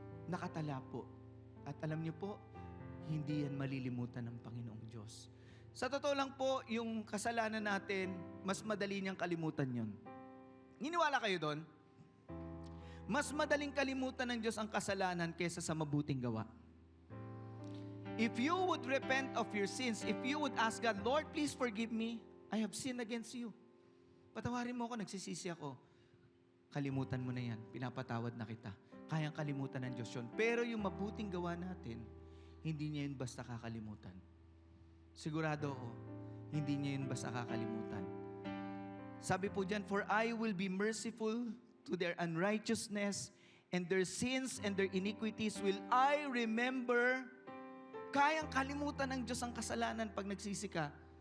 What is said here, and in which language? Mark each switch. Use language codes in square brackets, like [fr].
[tl] Nakatala po. At alam niyo po, hindi yan malilimutan ng Panginoong Diyos. Sa totoo lang po, yung kasalanan natin, mas madali niyang kalimutan yon. Niniwala kayo doon? Mas madaling kalimutan ng Diyos ang kasalanan kaysa sa mabuting gawa. [en] If you would repent of your sins, if you would ask God, Lord, please forgive me, I have sinned against you. [tl] Patawarin mo ako, nagsisisi ako. Kalimutan mo na yan, pinapatawad na kita. Kayang kalimutan ng Diyos yun. Pero yung mabuting gawa natin, hindi niya yun basta kakalimutan. Sigurado ako, hindi niya yun basta kakalimutan. Sabi po dyan, [en] for I will be merciful to their unrighteousness, and their sins and their iniquities will I remember. [tl] Kayang kalimutan ng Diyos ang kasalanan pag nagsisi ka.